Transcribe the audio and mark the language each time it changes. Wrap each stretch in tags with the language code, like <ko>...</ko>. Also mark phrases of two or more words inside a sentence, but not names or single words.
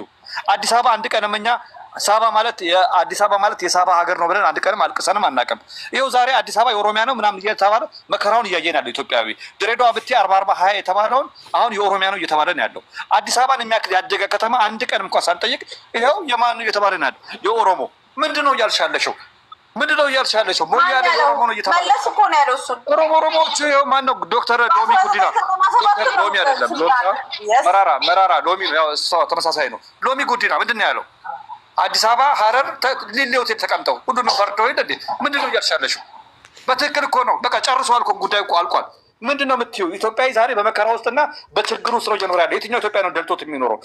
<am>አዲስ አበባ አንድ ቀንም እኛ ሳባ ማለት የአዲስ አበባ ማለት የሳባ ሀገር ነው ብለን አንድ ቀንም አልቅሰንም አናውቅም። ይኸው ዛሬ አዲስ አበባ የኦሮሚያ ነው ምናምን እየተባለ መከራውን እያየን ያለው ኢትዮጵያዊ። ድሬዳዋ ብቴ 40-40-20 የተባለውን አሁን የኦሮሚያ ነው እየተባለ ነው ያለው። አዲስ አበባን የሚያክል ያደገ ከተማ አንድ ቀን እንኳን ሳንጠይቅ ይኸው የማን ነው እየተባለ ነው ያለው? የኦሮሞ። ምንድነው እያልሻለሽው? ምንድነው እያልሻለሽው? ሞያሌ ኦሮሞ ነው እየተባለ መለስ እኮ ነው ያለው። እሱ ኦሮሞዎቹ ይኸው ማን ነው? ዶክተር ሎሚ ጉዲና። ዶክተር ሎሚ አይደለም መራራ ሎሚ ነው። ያው እሷ ተመሳሳይ ነው። ሎሚ ጉዲና ምንድን ነው ያለው? አዲስ አበባ ሀረር ሊሌ ሆቴል ተቀምጠው ሁሉንም ፈርደው እንዴ? ምንድነው እያልሻለሽው? በትክክል እኮ ነው። በቃ ጨርሷል እኮ ጉዳዩ እኮ አልቋል። ምንድነው የምትይው? ኢትዮጵያዊ ዛሬ በመከራ ውስጥና በችግር ውስጥ ነው እየኖረ ያለው። የትኛው ኢትዮጵያ ነው ደልቶት የሚኖረው?</am>